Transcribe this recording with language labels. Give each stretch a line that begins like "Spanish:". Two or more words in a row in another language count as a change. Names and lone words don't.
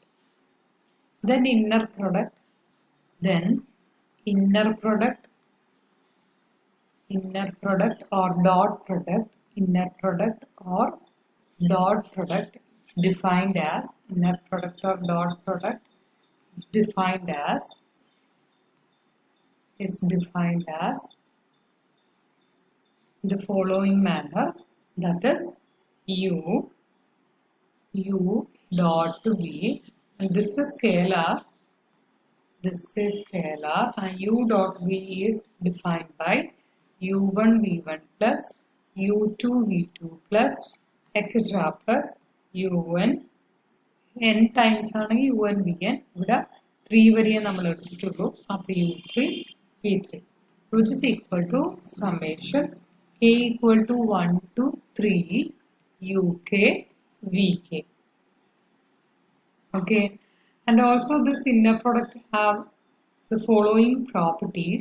English: Then inner product or dot product, is defined as inner product or dot product is defined as the following manner, that is U dot V, and this is scalar and U dot V is defined by U1 V1 plus U2 V2 plus etc. plus UN n times UN Vn,
Malayalam: ഇവിടെ 3 വരെയേ നമ്മൾ എടുത്തിട്ടുള്ളൂ.
English: അപ്പോൾ U3 V3 which is equal to summation k equal to 1 to 3 UK VK. Okay, and also this inner product have the following properties.